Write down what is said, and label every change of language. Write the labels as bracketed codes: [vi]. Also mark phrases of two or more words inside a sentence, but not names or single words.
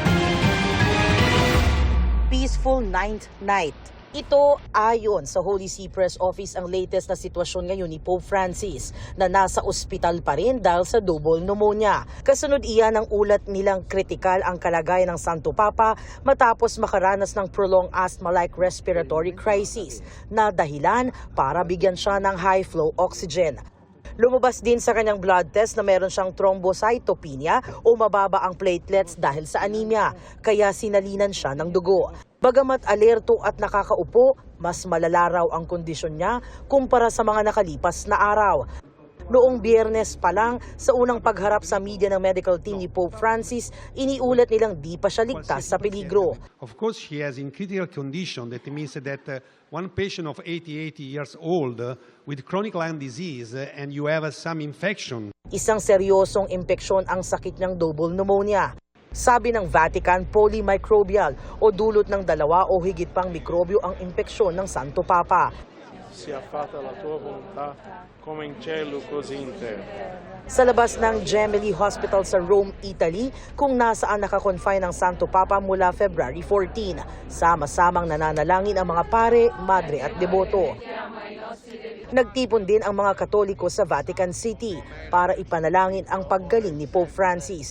[en] Peaceful ninth night. [tl] Ito ayon sa Holy See Press Office ang latest na sitwasyon ngayon ni Pope Francis na nasa ospital pa rin dahil sa [en] double pneumonia. [tl] Kasunod iyan ang ulat nilang kritikal ang kalagayan ng Santo Papa matapos makaranas ng [en] prolonged asthma-like respiratory crisis [tl] na dahilan para bigyan siya ng [en] high-flow oxygen. [tl] Lumabas din sa kanyang [en] blood test [tl] na meron siyang thrombocytopenia o mababa ang platelets dahil sa anemia, kaya sinalinan siya ng dugo. Bagamat alerto at nakakaupo, mas malala raw ang kondisyon niya kumpara sa mga nakalipas na araw. Noong Biyernes pa lang, sa unang pagharap sa media ng [en] medical team [tl] ni Pope Francis, iniulat nilang di pa siya ligtas sa peligro. [en] Of course, he has in critical condition. That means that one patient of 80 years old with chronic lung disease and you have some infection. [tl] Isang seryosong impeksyon ang sakit niyang [en] double pneumonia. [tl] Sabi ng Vatican, polymicrobial o dulot ng dalawa o higit pang mikrobyo ang impeksyon ng Santo Papa. [it] Sia fatta la tua volontà, come in cielo così in terra. [tl] Sa labas ng Gemelli Hospital sa Rome, Italy, kung nasaan nakakonfine ang Santo Papa mula February 14. Sama-samang nananalangin ang mga pare, madre at deboto. Nagtipon din ang mga Katoliko sa Vatican City para ipanalangin ang paggaling ni Pope Francis.